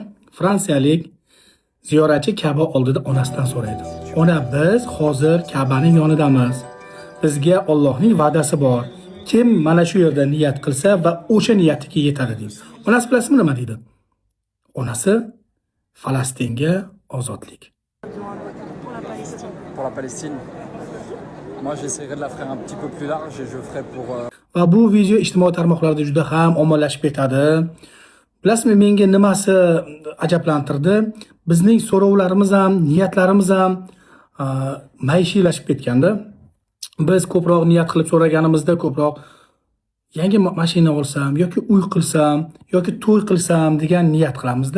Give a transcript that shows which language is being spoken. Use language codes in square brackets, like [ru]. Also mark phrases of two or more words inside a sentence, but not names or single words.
[uz] Fransiyalik ziyoratchi Ka'ba oldida onasidan so'raydi. Ona, biz hozir Ka'baning yonidamiz. Bizga Allohning va'dasi bor. Kim mana shu yerda niyat qilsa va o'sha niyatiga yetadi deydi. Onasi bilasizmi nima deydi? Onasi Falastinga ozodlik. [fr] Pour la Palestine. Moi, j'essaierai de la faire un petit peu plus large et je ferai pour... [uz] Va bu video ijtimoiy tarmoqlarda juda ham ommalashib ketadi. Bilasizmi, menga nimasi ajablantirdi? Bizning so'rovlarimiz ham, niyatlarimiz ham maishiylashib ketganda. Biz ko'proq niyat qilib so'raganimizda ko'proq yangi mashina olsam yoki uy qilsam yoki to'y qilsam degan niyat qilamizda.